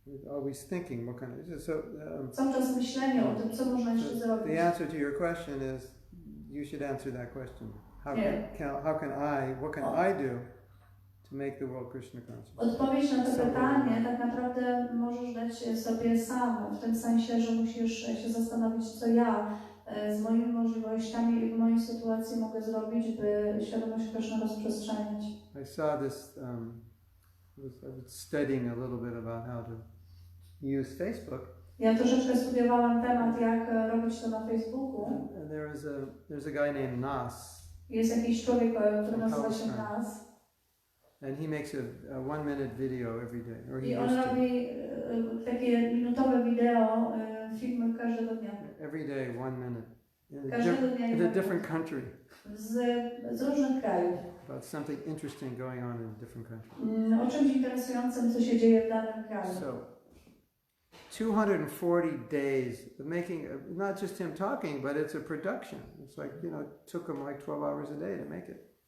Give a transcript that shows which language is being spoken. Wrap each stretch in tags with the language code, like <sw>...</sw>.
<en>Always thinking what kind of</en> <pl>Cały czas myślenie o tym, co można jeszcze zrobić.</pl> <en>the answer to your question is you should answer that question. What can I do to make the world Krishna conscious?</en> <pl>Odpowiedź na to pytanie tak naprawdę możesz dać sobie sam, w tym sensie, że musisz się zastanowić, co ja z moimi możliwościami i w mojej sytuacji mogę zrobić, by świadomość Kryszny rozprzestrzeniać.</pl> <en>I saw this, I was studying a little bit about how to use Facebook.</en> <pl>Ja troszeczkę studiowałam temat, jak robić to na Facebooku.</pl> <en>And there's a guy named Nas.</en> <pl>Jest jakiś człowiek, który nazywa się Nas.</pl> <en>And he makes a 1 minute video every day. Or he</en> <pl>I on</pl> <en>used to.</en> <pl>robi takie minutowe wideo, filmy każdego dnia.</pl> <en>Every day, 1 minute. in a different country.</en> <pl>Z różnych krajów.</pl> <en>About something interesting going on in a different country.</en> <pl>O czymś interesującym, co się dzieje w danym kraju.</pl> <en>So, 240 days of making, not just him talking, but it's a production. It's like, you know, it took him like 12 hours a day to make it.</en>